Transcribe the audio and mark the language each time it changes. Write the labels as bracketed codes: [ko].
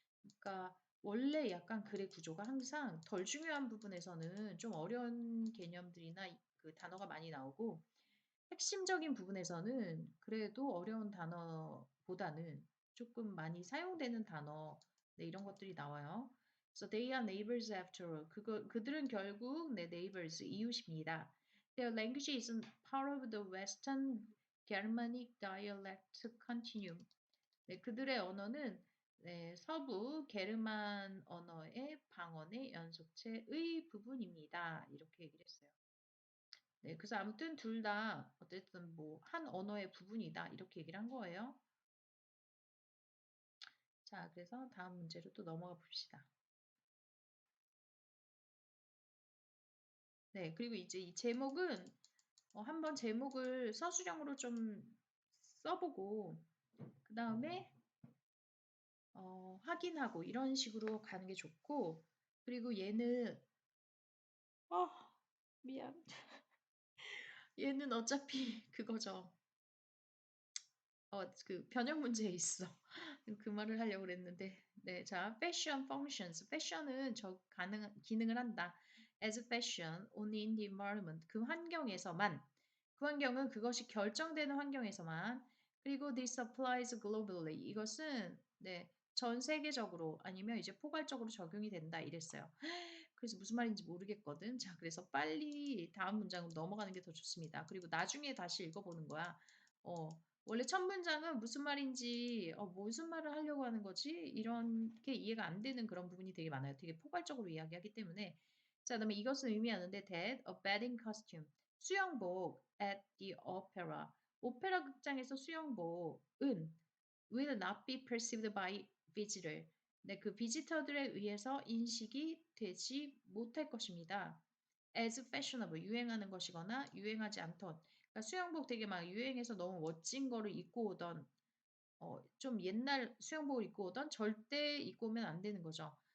[ko] 그러니까 원래 약간 글의 구조가 항상 덜 중요한 부분에서는 좀 어려운 개념들이나 그 단어가 많이 나오고, 핵심적인 부분에서는 그래도 어려운 단어보다는 조금 많이 사용되는 단어, 네, 이런 것들이 나와요. [en] 그래서 they are neighbors after all. [ko] 그들은 결국 내 neighbors, 이웃입니다. [en] Their language is part of the Western Germanic dialect continuum. [ko] 네, 그들의 언어는 네, 서부 게르만 언어의 방언의 연속체의 부분입니다. 이렇게 얘기를 했어요. 네, 그래서 아무튼 둘 다 어쨌든 뭐 한 언어의 부분이다. 이렇게 얘기를 한 거예요. 자, 그래서 다음 문제로 또 넘어가 봅시다. 네, 그리고 이제 이 제목은 한번 제목을 서술형으로 좀 써보고 그 다음에 확인하고 이런 식으로 가는 게 좋고, 그리고 얘는 어, 미안. 얘는 어차피 그거죠. 그 변형 문제에 있어. 그 말을 하려고 그랬는데. 네, 자, [en] fashion functions. [ko] fashion은 기능을 한다. [en] as fashion only in the environment. [ko] 그 환경에서만. 그 환경은 그것이 결정되는 환경에서만. 그리고 [en] this applies globally. [ko] 이것은 네, 전 세계적으로 아니면 이제 포괄적으로 적용이 된다 이랬어요. 그래서 무슨 말인지 모르겠거든. 자, 그래서 빨리 다음 문장으로 넘어가는 게 더 좋습니다. 그리고 나중에 다시 읽어보는 거야. 원래 첫 문장은 무슨 말인지, 무슨 말을 하려고 하는 거지? 이렇게 이해가 안 되는 그런 부분이 되게 많아요. 되게 포괄적으로 이야기하기 때문에. 자, 그다음에 이것은 의미하는데 [en] that a bathing costume [ko] 수영복 [en] at the opera [ko] 오페라 극장에서 수영복은 [en] will not be perceived by visitor. [ko] 네, 그 비지터들에 의해서 인식이 되지 못할 것입니다. [en] as fashionable [ko] 유행하는 것이거나 유행하지 않던 그러니까 수영복 되게 막 유행해서 너무 멋진 거를 입고 오던 좀 옛날 수영복을 입고 오던 절대 입고 오면 안 되는 거죠.